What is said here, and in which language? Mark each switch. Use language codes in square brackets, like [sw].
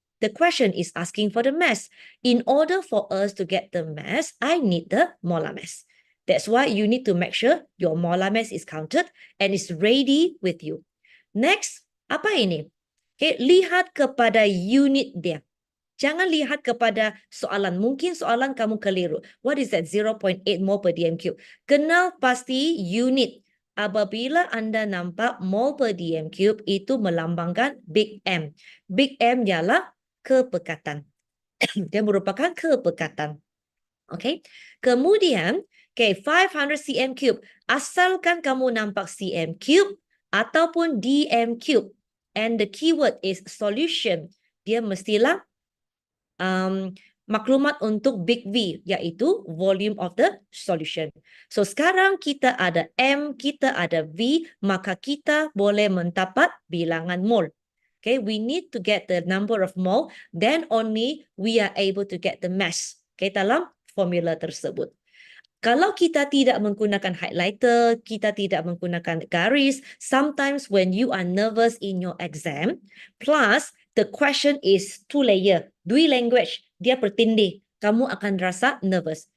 [en] The question is asking for the mass. In order for us to get the mass, I need the molar mass. That's why you need to make sure your molar mass is counted and is ready with you. [ms] Next, apa ini? Okay, lihat kepada unit dia. Jangan lihat kepada soalan. Mungkin soalan kamu keliru. [en] What is that? 0.8 mol per dm cube. [ms] Kenal pasti unit. Apabila anda nampak mol per dm cube, itu melambangkan big M. Big M ialah kepekatan. Dia merupakan kepekatan. Okay. Kemudian, okay, 500 cm cube. Asalkan kamu nampak cm cube ataupun dm cube. [en] And the keyword is solution. [ms] Dia mestilah maklumat untuk big V, iaitu [en] volume of the solution. [ms] So sekarang kita ada M, kita ada V, maka kita boleh mendapat bilangan mol. [en] Okay, we need to get the number of mol, then only we are able to get the mass. [ms] Okay, dalam formula tersebut. Kalau kita tidak menggunakan highlighter, kita tidak menggunakan garis, [en] sometimes when you are nervous in your exam, plus the question is 2-layer, dui language, [ms] dia bertindih, kamu akan rasa nervous.